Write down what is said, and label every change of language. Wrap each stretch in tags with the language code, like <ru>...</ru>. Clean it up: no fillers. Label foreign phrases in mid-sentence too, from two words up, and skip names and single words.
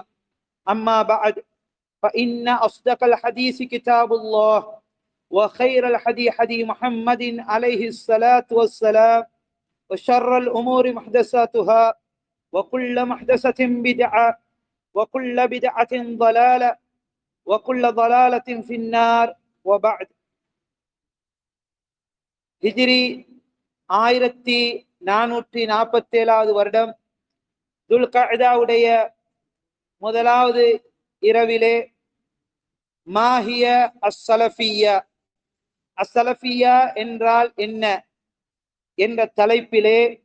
<ar>أما بعد فإن أصدق الحديث كتاب الله وخير الحديث حديث محمد عليه الصلاة والسلام وشر الأمور محدثاتها وكل محدثة بدعة وكل بدعة ضلالة وكل ضلالة في النار. وبعد.</ar> <ta>ஹிஜ்ரி 1447 வருடம் துல்கஅதாவுடைய முதலாவது இரவிலே</ta> <ar>ما هي السلفية,</ar> <ta>அஸ்ஸலஃபிய்யா என்றால் என்ன என்ற தலைப்பிலே</ta>